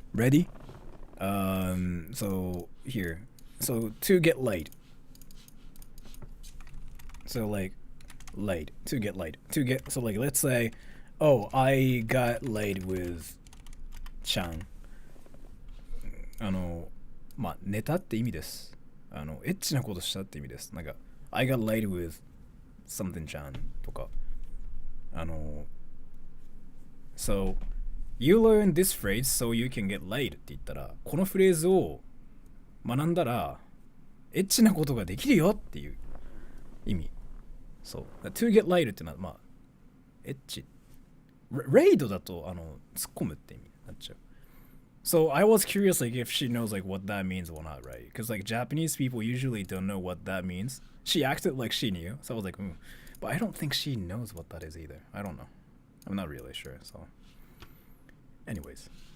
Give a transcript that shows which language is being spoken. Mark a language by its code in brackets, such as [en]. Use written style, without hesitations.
[en] Ready? So here. So to get laid. So like laid. To get laid. So like let's say, oh, I got laid with Chan. [ja] まあ、寝たって意味です。エッチなことしたって意味です。なんか、 [en] I got laid with something Chan [ja] とか。 [en] So, you learn this phrase so you can get laid [ja] って言ったら、このフレーズを学んだら、エッチなことができるよっていう意味。そう。 [en] to get laid [ja] っていうのは、まあ、エッチ。レイドだと、突っ込むって意味になっちゃう。 [en] So I was curious like if she knows like what that means or not, right? Because like Japanese people usually don't know what that means. She acted like she knew, so I was like, but I don't think she knows what that is either. I don't know. I'm not really sure. So, anyways.